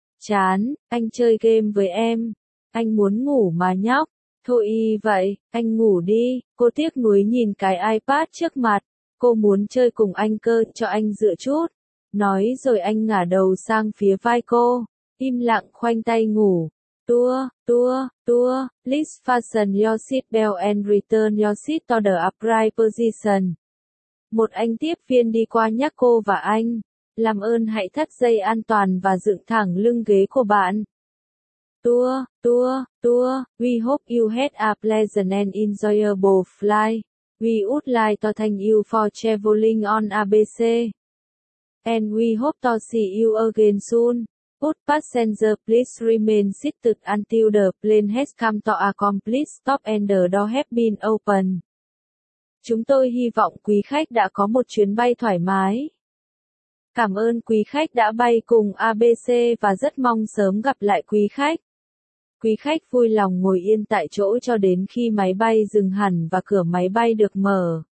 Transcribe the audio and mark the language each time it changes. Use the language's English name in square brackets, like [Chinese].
[Vietnamese] Chán, anh chơi game với em, anh muốn ngủ mà nhóc. Thôi y vậy, anh ngủ đi, cô tiếc nuối nhìn cái iPad trước mặt, cô muốn chơi cùng anh cơ, cho anh dựa chút. Nói rồi anh ngả đầu sang phía vai cô, im lặng khoanh tay ngủ. [English] Tua, please fasten your seat belt and return your seat to the upright position. [Vietnamese] Một anh tiếp viên đi qua nhắc cô và anh, làm ơn hãy thắt dây an toàn và dựng thẳng lưng ghế của bạn. [English] Tua, we hope you had a pleasant and enjoyable flight. We would like to thank you for traveling on ABC. And we hope to see you again soon. Put passenger please remain seated until the plane has come to a complete stop and the door has been opened. [Vietnamese] Chúng tôi hy vọng quý khách đã có một chuyến bay thoải mái. Cảm ơn quý khách đã bay cùng ABC và rất mong sớm gặp lại quý khách. Quý khách vui lòng ngồi yên tại chỗ cho đến khi máy bay dừng hẳn và cửa máy bay được mở.